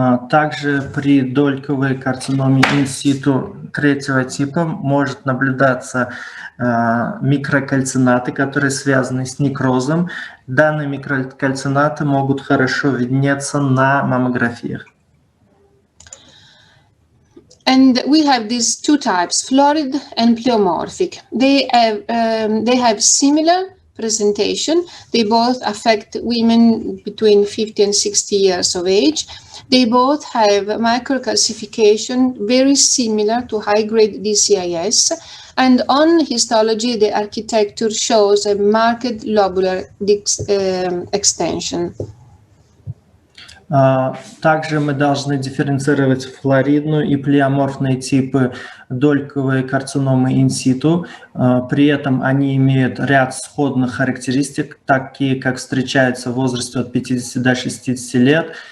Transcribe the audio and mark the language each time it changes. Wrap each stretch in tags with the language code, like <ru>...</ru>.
<ru>Также при дольковой карциноме инситу третьего типа может наблюдаться микрокальцинаты, которые связаны с некрозом. Данные микрокальцинаты могут хорошо виднеться на маммографиях.</ru> <en>And we have these two types, florid and pleomorphic. They have similar presentation. They both affect women between 50 and 60 years of age. They both have microcalcification very similar to high-grade DCIS. And on histology, the architecture shows a marked lobular extension.</en> <ru>Также мы должны дифференцировать флоридную и плеоморфные типы дольковой карциномы инситу. При этом они имеют ряд сходных характеристик, такие как встречаются в возрасте от 50 до 60 лет.</ru>